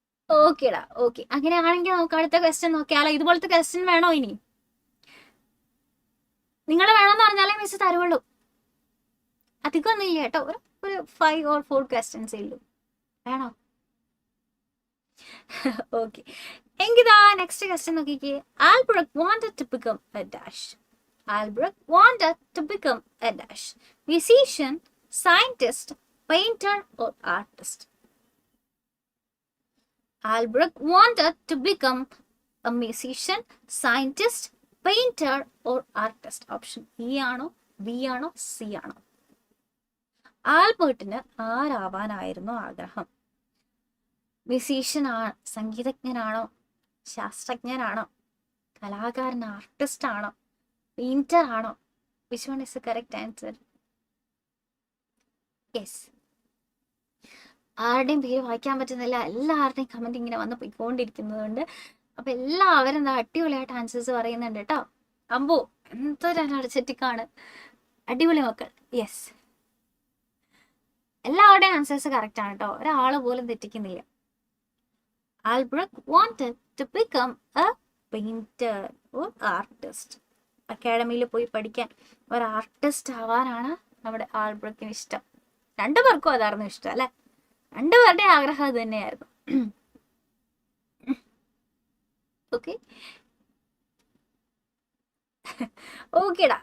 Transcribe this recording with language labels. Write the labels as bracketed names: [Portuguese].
[Malayalam] ഓക്കേടാ, ഓക്കെ. അങ്ങനെയാണെങ്കിൽ നമുക്ക് അടുത്ത ക്വസ്റ്റ്യൻ നോക്കിയാലോ? ഇതുപോലത്തെ ക്വസ്റ്റ്യൻ വേണോ ഇനി? നിങ്ങൾ വേണമെന്ന് പറഞ്ഞാലേ മിസ് തരുള്ളൂ. അധികം ഒന്നും ഇല്ല കേട്ടോ, ഒരു 5 or 4 ക്വസ്റ്റ്യൻസേ ഉള്ളൂ. വേണോ? ഓക്കെ, എങ്കിതാ നെക്സ്റ്റ് ക്വസ്റ്റ്യൻ നോക്കിക്കേ. [English] Albrecht wanted to become a dash. Albrecht wanted to become a dash. Musician, scientist, painter or artist? Albrecht wanted to become a musician, scientist, painter or artist. [Malayalam] Option E ആണോ, B ആണോ, C ആണോ? ആൽബർട്ടിന് ആരാവാനായിരുന്നു ആഗ്രഹം? Musician ആണ്, സംഗീതജ്ഞനാണോ, ശാസ്ത്രജ്ഞനാണോ, കലാകാരൻ, artist ആണോ, painter ആണോ? [English] Which one is the correct answer? [Malayalam] Yes, ആരുടെയും പേര് വായിക്കാൻ പറ്റുന്നില്ല, എല്ലാവരുടെയും കമന്റ് ഇങ്ങനെ വന്ന് പോയിക്കൊണ്ടിരിക്കുന്നതുകൊണ്ട് അപ്പൊ എല്ലാവരും എന്താ അടിപൊളിയായിട്ട് ആൻസേഴ്സ് പറയുന്നുണ്ട് കേട്ടോ. അമ്പോ, എന്തൊരു അടിച്ചറ്റിക്കാണ്, അടിപൊളി മക്കൾ. യെസ്, എല്ലാവരുടെയും ആൻസേഴ്സ് കറക്റ്റ് ആണ് കേട്ടോ, ഒരാള് പോലും തെറ്റിക്കുന്നില്ല. [English] Albrecht wanted to become a painter or artist. [Malayalam] അക്കാഡമിയിൽ പോയി പഠിക്കാൻ, ഒരു ആർട്ടിസ്റ്റ് ആവാനാണ് നമ്മുടെ ആൽബ്രക്കിന് ഇഷ്ടം. രണ്ടുപേർക്കും അതായിരുന്നു ഇഷ്ടം അല്ലെ, രണ്ടുപേരുടെ ആഗ്രഹം അത് തന്നെയായിരുന്നു. ഓക്കെ ഓക്കേടാ.